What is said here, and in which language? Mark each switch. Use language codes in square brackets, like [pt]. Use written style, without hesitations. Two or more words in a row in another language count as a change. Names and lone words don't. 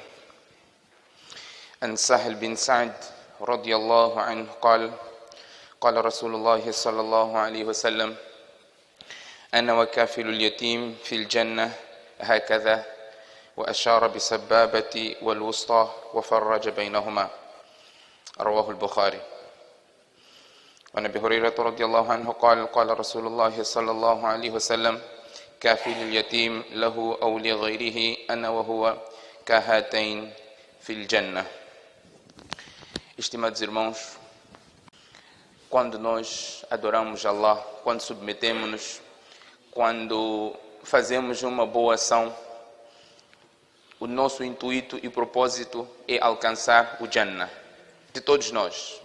[ar] عن سهل بن سعد رضي الله عنه قال قال رسول الله صلى الله عليه وسلم: أنا وكافل اليتيم في الجنة هكذا، وأشار بالسبابة والوسطى وفرج بينهما. رواه البخاري. وعن أبي هريرة رضي الله عنه قال قال رسول الله صلى الله عليه وسلم: كافل اليتيم له أو لغيره أنا وهو كهاتين في الجنة. [pt] Estimados irmãos, quando nós adoramos Allah, quando submetemos-nos, quando fazemos uma boa ação, o nosso intuito e propósito é alcançar o Jannah de todos nós.